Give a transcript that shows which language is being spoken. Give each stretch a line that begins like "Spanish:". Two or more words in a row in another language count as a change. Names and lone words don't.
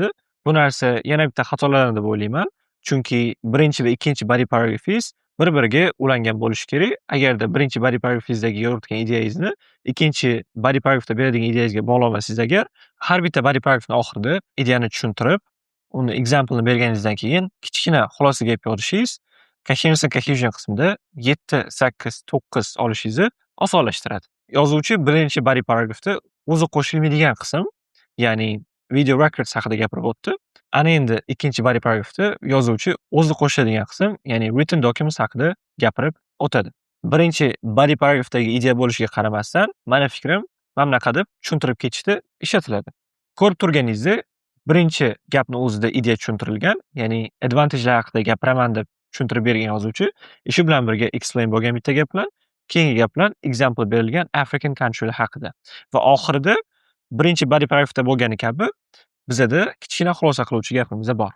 Uzbek: Bu narsa yana bitta xatolardan deb o'ylayman. Chunki birinchi va ikkinchi
English: body paragrafingiz
Uzbek: bir-biriga ulangan bo'lishi kerak. Agarda birinchi
English: body paragrafingizdagi
Uzbek: yoritgan ideyangizni ikkinchi
English: body paragrafda
Uzbek: beradigan ideyangizga bog'lamasangiz agar, har bitta
English: body paragrafning
Uzbek: oxirida ideyani tushuntirib, uni example'ni berganingizdan keyin kichkina xulosa gap yozishingiz
English: coherence and cohesion
Uzbek: qismida 7, 8, 9 olishingizni osonlashtiradi. Yozuvchi birinchi
English: body paragrafda
Uzbek: o'zi qo'shilmaydigan qism, ya'ni
English: video records
Uzbek: haqida gapirib o'tdi. Ana endi ikkinchi
English: body paragrafda
Uzbek: yozuvchi o'zi qo'shadigan qism, ya'ni
English: written documents
Uzbek: haqida gapirib o'tadi. Birinchi
English: body paragrafdagi
Uzbek: ideya bo'lishiga qaramasdan, mani fikrim mana bunaqa deb tushuntirib ketishda ishlatiladi. Ko'rib turganingizdek, birinchi gapni o'zida ideya tushuntirilgan, ya'ni advantage'lar haqida gapiraman deb tushuntirib bergan yozuvchi, ishi bilan birga explain bo'lgan bitta gap bilan, keyingi gap bilan example berilgan
English: African country'lar
Uzbek: haqida va oxirida birinchi
English: body paragrafda
Uzbek: bo'lgani kabi bizada kichkina xulosa qiluvchi gapimiz bor.